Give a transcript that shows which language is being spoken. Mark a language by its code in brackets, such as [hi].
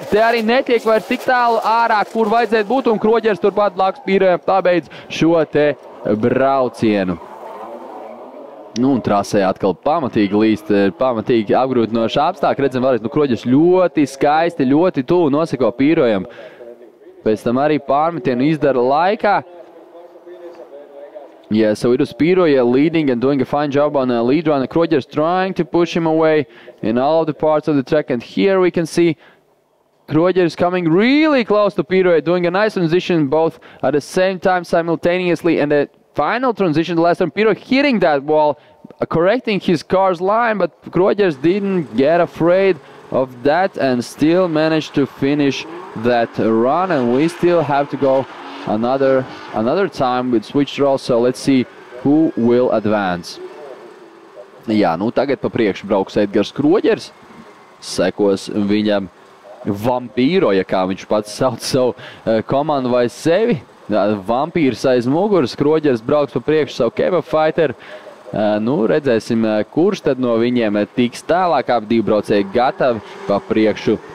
[lv] Te arī netiek vairs tik tālu ārā, kur vajadzētu būt, un Kroģeris turpat blakus Pirojam pabeidz šo te braucienu. Nu, un trasē atkal pamatīgi līst, pamatīgi apgrūtinoši apstākļi. Redzam vēlreiz, Kroģers ļoti skaisti, ļoti tuvu noseko Pīrojam. Pēc tam arī pārmetienu izdara laikā. [en] Yeah, so it was Pīroja leading and doing a fine job on a lead run. Kroģers trying to push him away in all of the parts of the track. And here we can see Kroģers coming really close to Pīroja, doing a nice transition both at the same time simultaneously. And the final transition, the last time Pīroja hitting that wall, correcting his car's line, but Kroģers didn't get afraid of that and still managed to finish that run. And we still have to go another time with switched roles, so let's see who will advance. [lv] Jā, nu tagad pa priekšu brauks Edgars Kroģers, sekos viņam Vampīroja, kā viņš pats sauc savu komandu vai sevi. Vampīrs aiz muguras, Kroģers brauks pa priekšu savu kebab fighter. Nu, redzēsim, kurš tad no viņiem tiks tālāk, abi divi braucēji gatavi pa priekšu.